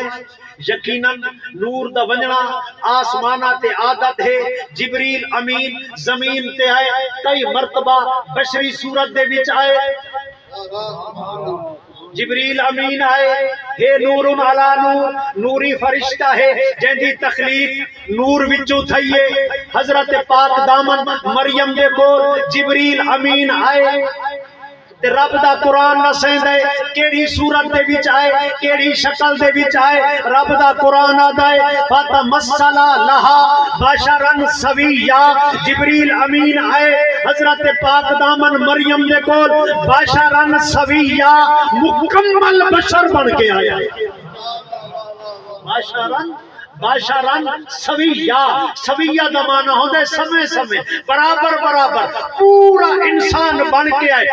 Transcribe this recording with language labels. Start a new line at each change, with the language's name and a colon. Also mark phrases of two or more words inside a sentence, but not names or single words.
Saraiki: یقیناً نور دا ونجنا آسمانہ تے عادت ہے، جبریل امین زمین تے آئے، کئی مرتبہ بشری صورت دے وچ آئے، جبریل امین آئے، ہے
Arabic: نور علا نور،
Saraiki: نوری فرشتہ ہے جہندی تخلیق نور وچوں تھئیے۔ حضرت پاک دامن مریم دے کول جبریل امین آئے، تے رب دا قرآن نسین دے کیڑی صورت دے وچ آئے، کیڑی شکل دے وچ آئے، رب دا قرآن آدائے
Arabic: فَتَمَثَّلَ لَهَا بَشَرًا سَوِيًّا،
Saraiki: جبریل امین آئے حضرت پاک دامن مریم دے کول
Arabic: بَشَرًا سَوِيًّا،
Saraiki: مکمل بشر بن کے آیا۔
Arabic: باشران سویہ،
Saraiki: سویہ دا معنی ہوندے سمے سمے برابر برابر، پورا انسان بن کے آئے۔